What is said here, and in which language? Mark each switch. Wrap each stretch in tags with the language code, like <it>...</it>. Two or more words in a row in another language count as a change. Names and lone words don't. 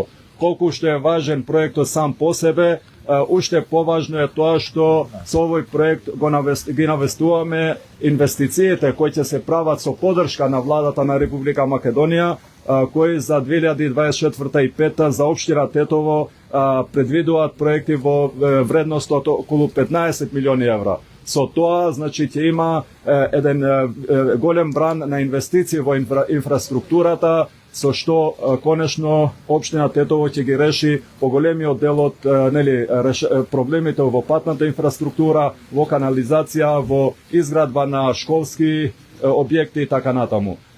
<mk>Колико што је важан проект сам по себе, уште поважно је то што с овој проект ги навестујеме инвестицијете које ће се правату со подршка на владата на Република Македонија, који за 2024 и 2025 за општина Тетово предвидуат проекти во вредност од около 15 милиони евра. So тоа, значи, ќе има еден голем бран на инвестиции во инфраструктурата, со што конечно општина Тетово ќе ги реши поголемиот дел од проблемите во патната инфраструктура, во канализација, во изградба на школски објекти и така натаму.</mk>